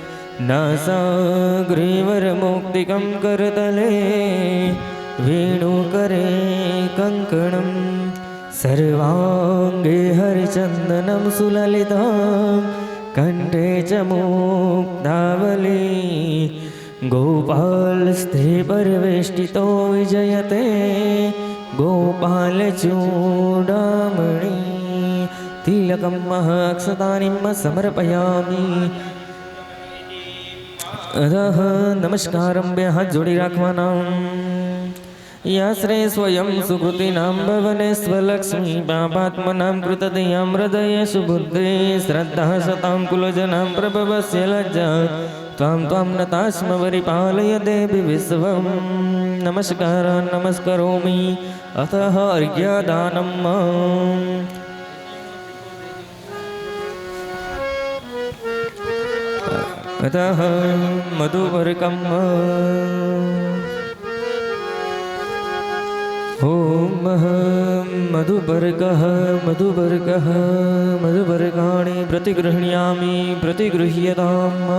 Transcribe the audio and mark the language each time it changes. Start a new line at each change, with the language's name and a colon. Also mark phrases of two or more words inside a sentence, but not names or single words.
Sanskrit: नासाग्रीवरमौक्तिकं करतले वेणुकरे कङ्कणं सर्वाङ्गे हरिचन्दनं सुललितं कण्ठे च मुक्तावली गोपालस्थे परिवेष्टितो विजयते गोपालचूडामणि तिलकं महक्षतानिं समर्पयामि अतः नमस्कारं
Gujarati: બે હાથ જોડી રાખવાના
Sanskrit: યાશ્રે સ્વયં સુકૃતિનાં ભવને સ્વલક્ષ્મી પાપાત્મનાં કૃતદયાં હૃદય સુબુદ્ધે શ્રદ્ધા સતાં કુલજનાં પ્રભવસ્ય લજ્જા ત્વાં ત્વાં નતાસ્મ પરિપાલય દેવી વિશ્વં નમસ્કારાन् નમસ્કરોમિ અતઃ અર્ઘ્યદાનम् अतः मधुपर्कम् ॐ मधुपर्कः मधुपर्कः मधुपर्काणि प्रतिगृह्णामि प्रतिगृह्यताम्